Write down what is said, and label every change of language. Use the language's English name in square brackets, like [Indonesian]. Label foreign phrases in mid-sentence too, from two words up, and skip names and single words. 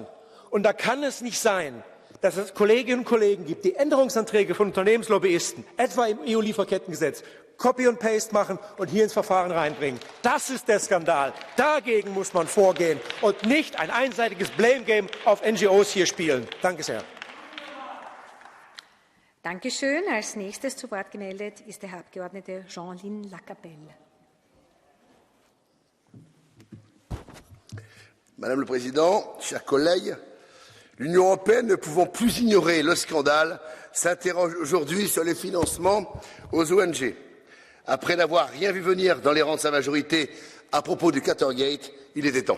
[German] Und da kann es nicht sein, dass es Kolleginnen und Kollegen gibt, die Änderungsanträge von Unternehmenslobbyisten, etwa im EU-Lieferkettengesetz, Copy und Paste machen und hier ins Verfahren reinbringen. Das ist der Skandal. Dagegen muss man vorgehen und nicht ein einseitiges Blame-Game auf NGOs hier spielen. Danke sehr. Dankeschön. Als nächstes zu Wort gemeldet ist der Herr Abgeordnete Jean-Lin Lacapelle. [French] Madame le Président, chers collègues, l'Union européenne, ne pouvant plus ignorer le scandale, s'interroge aujourd'hui sur les financements aux ONG. Après n'avoir rien vu venir dans les rangs de sa majorité à propos du Qatargate, il était temps.